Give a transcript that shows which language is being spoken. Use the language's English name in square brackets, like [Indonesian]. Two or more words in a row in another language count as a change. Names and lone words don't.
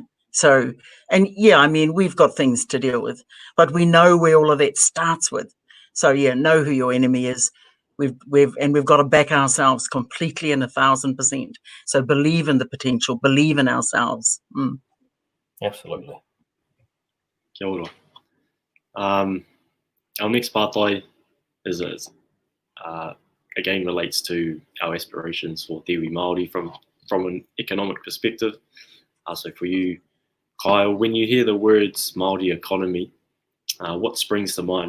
[English] So, and yeah, I mean, we've got things to deal with, but we know where all of that starts with. So yeah, know who your enemy is. We've got to back ourselves completely and 1,000%. So believe in the potential, believe in ourselves. Absolutely. [Māori] Kia ora. [English] Our next pātai is again relates to our aspirations for [Māori] Te Iwi Māori [English] from an economic perspective. So for you, Kyle, when you hear the words Māori economy, what springs to mind?